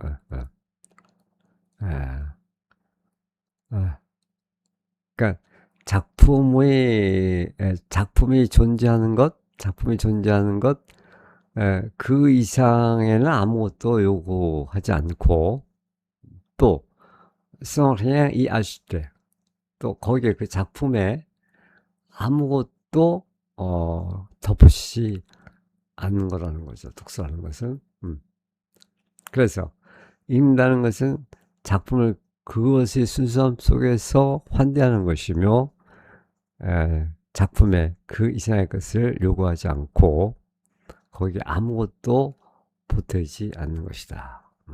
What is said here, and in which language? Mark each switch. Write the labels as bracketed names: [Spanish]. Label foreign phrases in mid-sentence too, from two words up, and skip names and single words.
[Korean] 그러니까 작품이 존재하는 것, 그 이상에는 아무것도 요구하지 않고 또 [French] sans rien y ajouter. [Korean] 또 거기에 그 작품에 아무것도 덧붙이지 않는 거라는 거죠. 독서라는 것은. 그래서 읽는다는 것은 작품을 그것의 순수함 속에서 환대하는 것이며 작품에 그 이상의 것을 요구하지 않고 거기에 아무것도 보태지 않는 것이다.